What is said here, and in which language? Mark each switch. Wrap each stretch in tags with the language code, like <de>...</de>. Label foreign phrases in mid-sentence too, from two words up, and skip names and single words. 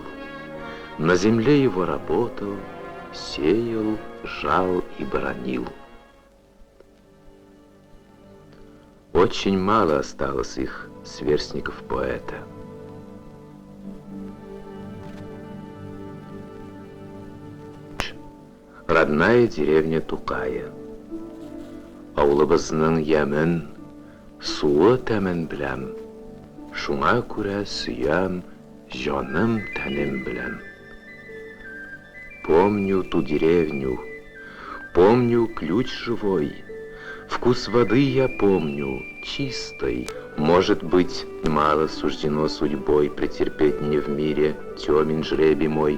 <ru>На земле его работал, сеял, жал и боронил. Очень мало осталось их сверстников поэта. Родная деревня Тукая.</ru> <tt>Авылыбызның ямен, суы тәмен біләм. Шуңа күрә сөям, җаным тәнем белән.</tt> <ru>Помню ту деревню, помню ключ живой. Вкус воды я помню, чистой. Может быть, мало суждено судьбой претерпеть мне в мире темен жребий мой.</ru>